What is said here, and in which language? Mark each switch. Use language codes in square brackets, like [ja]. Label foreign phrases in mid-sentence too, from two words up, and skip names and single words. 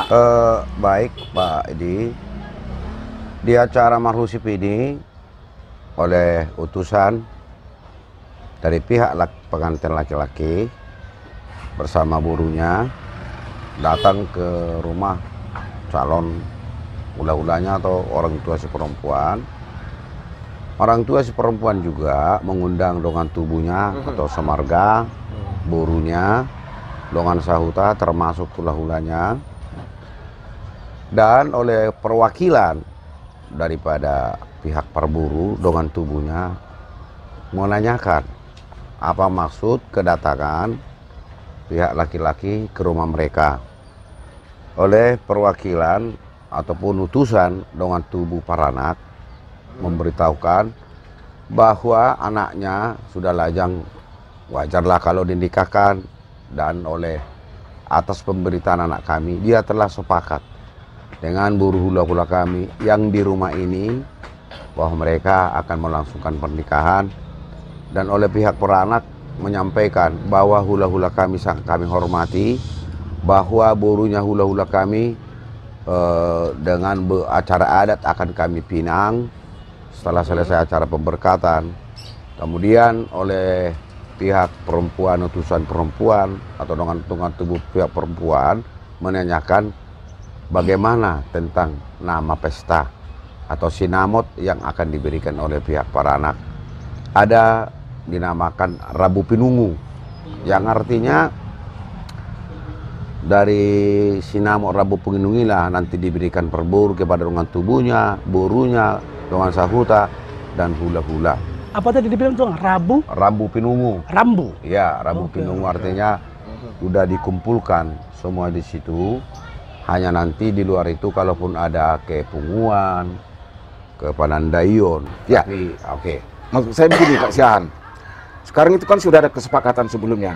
[id] Baik Pak Edi, di acara marhusip ini oleh utusan dari pihak pengantin laki-laki bersama burunya datang ke rumah calon hula-hulanya atau orang tua si perempuan. Orang tua si perempuan juga mengundang [bbc] dongan tubuhnya [id] atau semarga, burunya, [bbc] dongan sahuta [id] termasuk hula-hulanya, dan oleh perwakilan daripada pihak perburu [bbc] dongan tubuhnya [id] menanyakan apa maksud kedatangan pihak laki-laki ke rumah mereka. Oleh perwakilan ataupun utusan [bbc] dongan tubuh [id] Paranak memberitahukan bahwa anaknya sudah lajang, wajarlah kalau dinikahkan, dan oleh atas pemberitaan anak kami dia telah sepakat dengan buruh hula-hula kami yang di rumah ini bahwa mereka akan melangsungkan pernikahan, dan oleh pihak Paranak menyampaikan bahwa hula-hula kami sangat kami hormati, bahwa burunya hula-hula kami dengan acara adat akan kami pinang setelah selesai acara pemberkatan. Kemudian oleh pihak perempuan, utusan perempuan atau [bbc] dongan tubuh [id] pihak perempuan menanyakan bagaimana tentang nama pesta atau sinamot yang akan diberikan oleh pihak Paranak. Ada dinamakan Rabu Pinungu, yang artinya dari sinamot Rabu Pinungu lah nanti diberikan perburu kepada [bbc] dongan tubuhnya, [id] burunya, [bbc] dongan sahuta, [id] dan hula-hula. Apa tadi dibilang tuh? Rambu Pinungu. Rambu. Ya, Rambu Oke, Pinungu oke. artinya sudah dikumpulkan semua di situ. Hanya nanti di luar itu kalaupun ada kepunguan, kepanandaion. Ya. Tapi oke. Maksud saya begini Pak Syahan. Sekarang itu kan sudah ada kesepakatan sebelumnya.